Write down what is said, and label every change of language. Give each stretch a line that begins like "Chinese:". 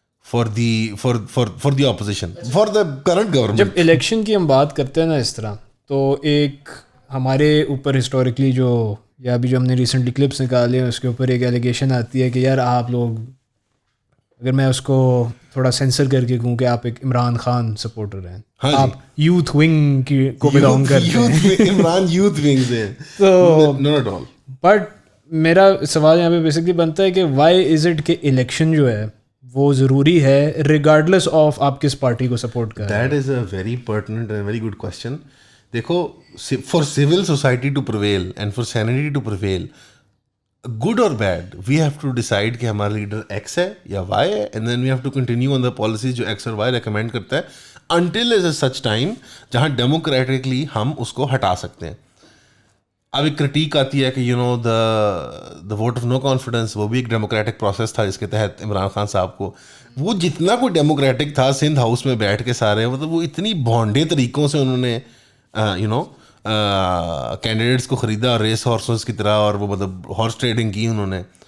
English: for the opposition, for the current government.
Urdu: جب election کی ہم بات کرتے ہیں نا اس طرح، تو ایک ہمارے اوپر ہسٹوریکلی جو یا ابھی جو ہم نے ریسنٹلی کلپس نکالے ہیں اس کے اوپر ایک ایلیگیشن آتی ہے کہ یار آپ لوگ، اگر میں اس کو تھوڑا سینسر کر کے کہوں کہ آپ ایک عمران خان سپورٹر ہیں، آپ یوتھ ونگ کی کو بلانگ کرتے ہیں، عمران یوتھ ونگ سے، تو
English: not at all.
Urdu: بٹ میرا سوال یہاں پہ بیسکلی بنتا ہے کہ
English: why is it
Urdu: کہ الیکشن جو ہے وہ ضروری ہے ریگارڈلیس آف آپ کس پارٹی کو سپورٹ کریں.
English: That is a very pertinent and very good question. دیکھو, for civil society to prevail and for sanity to prevail, good or bad, we have to decide
Urdu: کہ ہمارا لیڈر ایکس ہے یا Y ہے,
English: and then we have to continue on the policies
Urdu: جو x اور Y recommend کرتا ہے
English: until is a such time
Urdu: جہاں ڈیموکریٹکلی ہم اس کو ہٹا سکتے ہیں. اب ایک کرٹیک آتی ہے کہ you know the vote of no confidence, وہ بھی ایک ڈیموکریٹک پروسیس تھا جس کے تحت عمران خان صاحب کو, وہ جتنا کوئی ڈیموکریٹک تھا سندھ ہاؤس میں بیٹھ کے سارے, مطلب وہ اتنی بھونڈے طریقوں سے انہوں نے یو نو کینڈیڈیٹس کو خریدا ریس ہارسز کی طرح, اور وہ مطلب ہارس ٹریڈنگ کی انہوں نے.